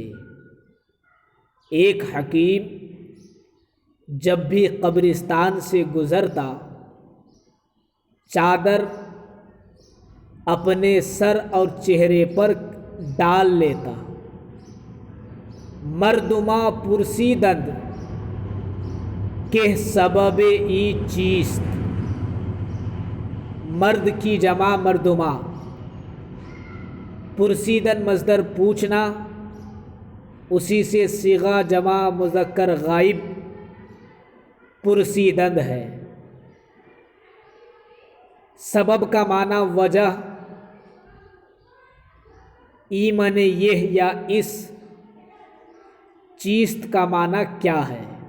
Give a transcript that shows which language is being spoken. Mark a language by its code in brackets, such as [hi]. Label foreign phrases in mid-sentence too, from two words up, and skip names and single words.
[ur] ایک حکیم جب بھی قبرستان سے گزرتا، چادر اپنے سر اور چہرے پر ڈال لیتا۔ [fa] مردماں پرسیدند کہ سبب ای چیست۔ [ur] مرد کی جمع مردماں، پرسیدن مصدر پوچھنا، اسی سے صیغہ جمع مذکر غائب پرسیدند ہے۔ سبب کا معنی وجہ، ای معنی یہ یا اس، چیست کا معنی کیا ہے۔